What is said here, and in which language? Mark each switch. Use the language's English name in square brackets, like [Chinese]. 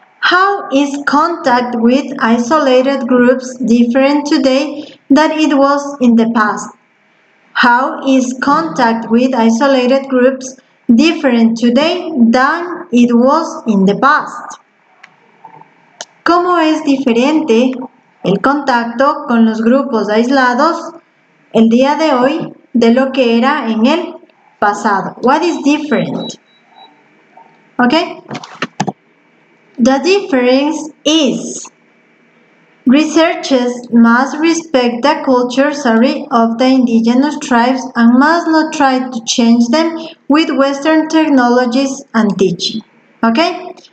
[English] How is contact with isolated groups different today than it was in the past? How is contact with isolated groups different today than it was in the past? [Spanish] ¿Cómo es diferente el contacto con los grupos aislados el día de hoy de lo que era en el pasado? [English] What is different? Okay? The difference is researchers must respect the culture of the indigenous tribes and must not try to change them with Western technologies and teaching. Okay?